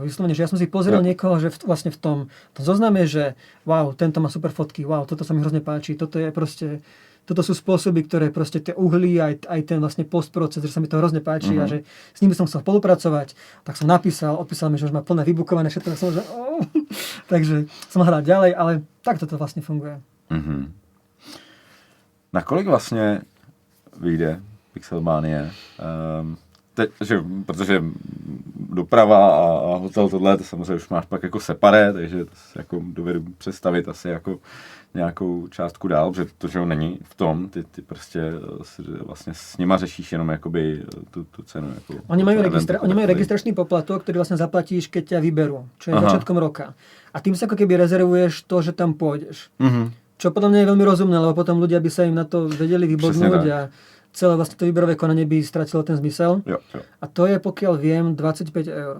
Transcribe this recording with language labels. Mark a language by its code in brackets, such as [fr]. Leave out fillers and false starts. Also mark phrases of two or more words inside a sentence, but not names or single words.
[sk] Vyslovene, že ja som si pozrel niekoho, že vlastne v tom zozname, že wow, tento má super fotky, wow, toto sa mi hrozne páči, toto je proste, toto sú spôsoby, ktoré proste tie uhly, aj ten vlastne postproces, že sa mi to hrozne páči a že s nimi som chcel spolupracovať, tak som odpísal mi, že už má plné vybukované všetko, tak som že takže som hral ďalej, ale takto to vlastne funguje. [cs] Nakolik vlastně vyjde Pixelmanie. Protože doprava a hotel tohle, to samozřejmě už máš pak jako separé, takže to si jako dovedu představit asi jako nějakou částku dál, protože to, že není v tom, ty prostě vlastně s nima řešíš jenom jakoby tu cenu. Jako [sk] oni majú registračný poplatok, ktorý vlastne zaplatíš, keď ťa vyberú, čo je začiatkom roka. A tým sa ako keby rezervuješ to, že tam pôjdeš. Čo podľa mňa je veľmi rozumné, lebo potom ľudia by sa im na to vedeli vybodnúť a celé vlastne to výberové konanie by stratilo ten zmysel. Jo. A to je, pokiaľ viem, 25 €.